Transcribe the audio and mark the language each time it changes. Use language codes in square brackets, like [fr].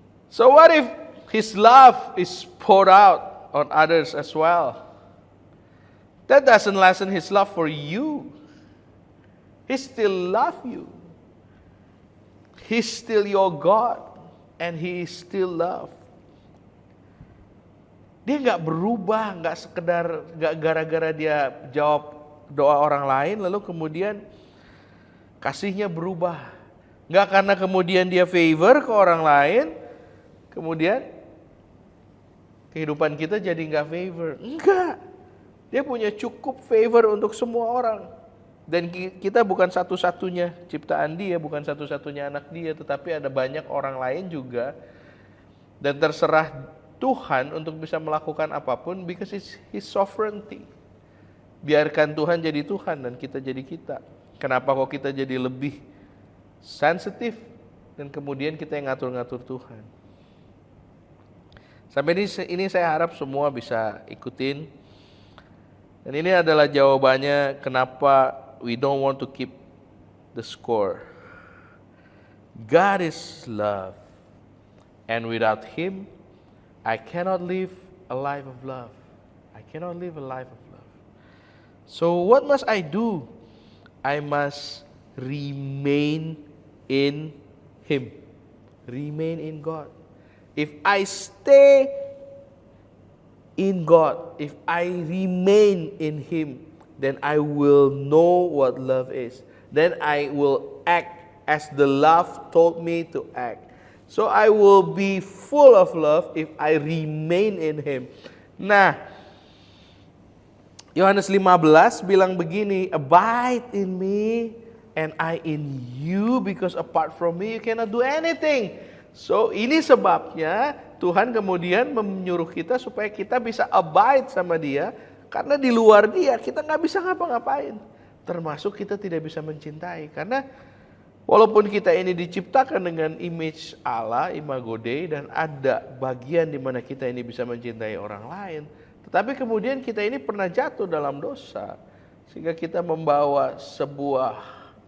[en] So what if His love is poured out on others as well? That doesn't lessen His love for you. He still loves you. He's still your God, and He is still love. [id] Dia nggak berubah, nggak sekedar nggak gara-gara dia jawab doa orang lain lalu kemudian kasihnya berubah. Nggak karena kemudian dia favor ke orang lain, kemudian kehidupan kita jadi nggak favor. Enggak. Dia punya cukup favor untuk semua orang. Dan kita bukan satu-satunya ciptaan dia, bukan satu-satunya anak dia, tetapi ada banyak orang lain juga. Dan terserah Tuhan untuk bisa melakukan apapun [en] because it's His sovereignty. [id] Biarkan Tuhan jadi Tuhan dan kita jadi kita. Kenapa kok kita jadi lebih sensitif dan kemudian kita yang ngatur-ngatur Tuhan. Sampai ini saya harap semua bisa ikutin. Dan ini adalah jawabannya kenapa [en] we don't want to keep the score. God is love. And without Him, I cannot live a life of love. I cannot live a life of love. So what must I do? I must remain in Him. Remain in God. If I stay in God, if I remain in Him, then I will know what love is. Then I will act as the love told me to act. So I will be full of love if I remain in Him. [id] Nah, Yohanes 15 bilang begini, [en] abide in me and I in you, because apart from me you cannot do anything. [id] So ini sebabnya Tuhan kemudian menyuruh kita supaya kita bisa abide sama Dia, karena di luar Dia kita nggak bisa ngapa-ngapain. Termasuk kita tidak bisa mencintai, karena walaupun kita ini diciptakan dengan image Allah, imago Dei, dan ada bagian di mana kita ini bisa mencintai orang lain, tetapi kemudian kita ini pernah jatuh dalam dosa, sehingga kita membawa sebuah